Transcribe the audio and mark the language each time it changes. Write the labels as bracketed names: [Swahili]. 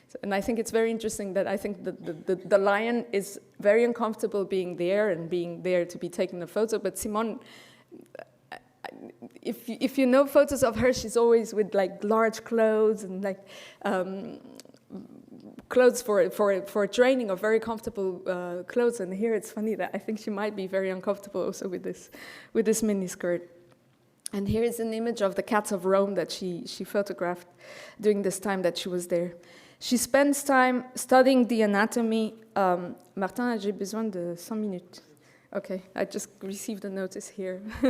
[English] And I think it's very interesting that I think the lion is very uncomfortable being there and being there to be taking a photo, but Simone, if you know photos of her, she's always with like large clothes and like clothes for training, or very comfortable clothes. And here it's funny that I think she might be very uncomfortable also with this mini skirt. And here is an image of the cats of Rome that she photographed during this time that she was there. She spends time studying the anatomy. [French] Martin, j'ai besoin de 100 minutes. [English] Okay, I just received a notice here.